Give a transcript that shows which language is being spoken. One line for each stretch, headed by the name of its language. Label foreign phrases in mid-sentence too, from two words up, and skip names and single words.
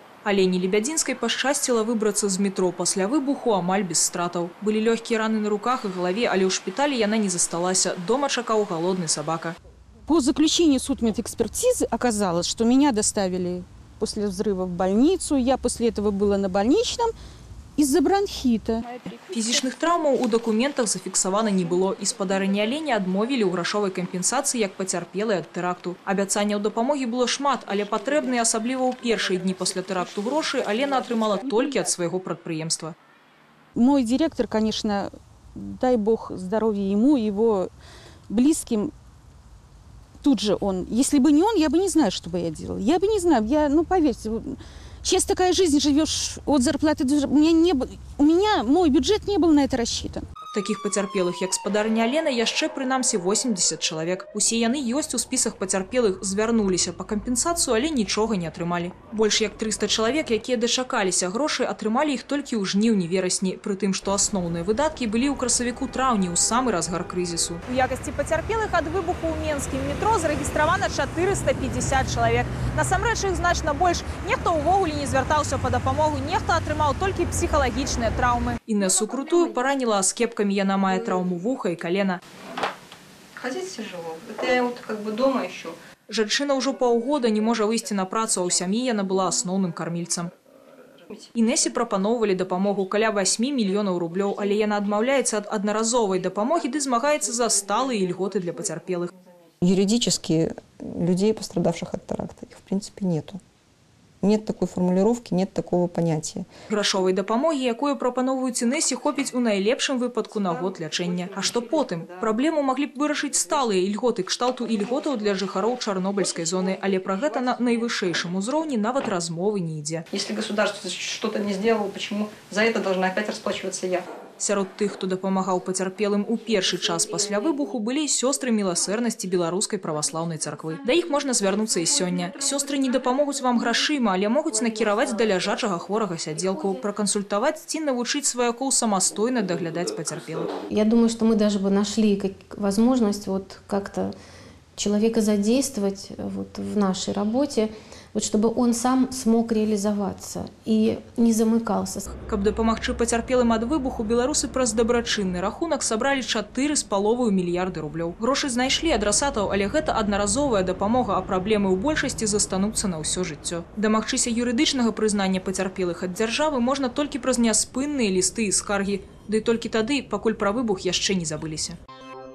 Belarusian: Алені Лебядзінскай пашчасціла выбрацца з метро пасля выбуху амаль без стратаў. Былі лёгкія раны на руках і галаве, але ў шпіталі яна не засталася. Дома чакаў
Russian: голодный собака. По заключению судмедэкспертизы оказалось, что меня доставили после взрыва в больницу. Я после этого была на больничном из-за бронхита.
Belarusian: Фізічных траўмаў у дакументах зафіксавана не было. І спадарыні Алені адмовілі ў грашовай кампенсацыі як пацярпелай ад тэракту. Абяцанняў дапамогі было шмат, але патрэбныя, асабліва ў першыя дні пасля тэракту грошы, Алена атрымала толькі ад свайго прадпрыемства.
Russian: Мой директор, конечно, дай бог здоровья ему, его близким. Тут же он. Если бы не он, я бы не знаю, что бы я делала. Я бы не знаю. Ну, поверьте, сейчас такая жизнь, живешь от зарплаты. У меня мой бюджет не был на это рассчитан.
Belarusian: Таких пацярпелых, як спадарня Алена, яшчэ прынамсі 80 чалавек. Усе яны ёсць у спісах пацярпелых, звярнуліся па кампенсацыю, але нічога не атрымалі. Больш як 300 чалавек, якія дачакаліся грошай, атрымалі іх толькі ў жніўні-верасні, пры тым, што асноўныя выдаткі былі ў красавіку-траўні ў самы разгар крызісу. У якасці пацярпелых ад выбуху ў Менскім метро зарэгістравана 450 чалавек. Насамрэч іх значна больш. Нехто ўвогуле не звяртаўся па дапамогу, нехто атрымаў толькі псіхалагічныя траўмы. Інесу Крутую параніла аскепкамі. Яна мае траўму вуха і колена.
Russian: Ходить тяжело. Это я вот как бы дома еще.
Belarusian: Жанчына ўжо паўгода не можа выйсці на працу, а ў сям'і яна была асноўным кармільцам. Інесе прапаноўвалі дапамогу каля 8 мільёнаў рублёў, але яна адмаўляецца ад аднаразовай дапамогі ды змагаецца за сталыя льготы для пацярпелых.
Russian: Юридически людей, пострадавших от теракта, их в принципе нету. Нет такой формулировки, нет такого понятия.
Belarusian: Грашовай дапамогі, якую прапаноўваюць Інесе, хопіць у найлепшым выпадку на год лячэння. А што потым? Праблему маглі б вырашыць сталыя ільготы, кшталту ільготаў для жыхароў Чарнобыльскай зоны, але пра гэта на найвышэйшым узроўні нават размовы не ідзе.
Russian: Если государство что-то не сделало, почему за это должна опять расплачиваться я?
Belarusian: Сярод тых, хто дапамагаў пацярпелым у першы час пасля выбуху, былі сёстры міласэрнасці Беларускай праваслаўнай царквы. Да іх можна звярнуцца і сёння. Сёстры не дапамогуць вам грашыма, але могуць накіраваць да ляжачага хворага сядзелку, пракансультаваць ці навучыць сваякоў самастойна даглядаць пацярпелых.
Russian: Я думаю, что мы даже бы нашли возможность вот как-то человека задействовать вот в нашей работе, вот чтобы он сам смог реализоваться и не замыкался.
Belarusian: Каб дапамагчы пацярпелым ад выбуху, беларусы праз дабрачынны рахунак сабралі 4,5 мільярды рублёў. Грошы знайшлі адрасатаў, але гэта аднаразовая дапамога, а праблемы ў большасці застануцца на ўсё жыццё. Дамагчыся юрыдычнага прызнання пацярпелых ад дзяржавы можна толькі праз няспынныя лісты і скаргі, ды толькі тады, пакуль пра выбух яшчэ не забыліся.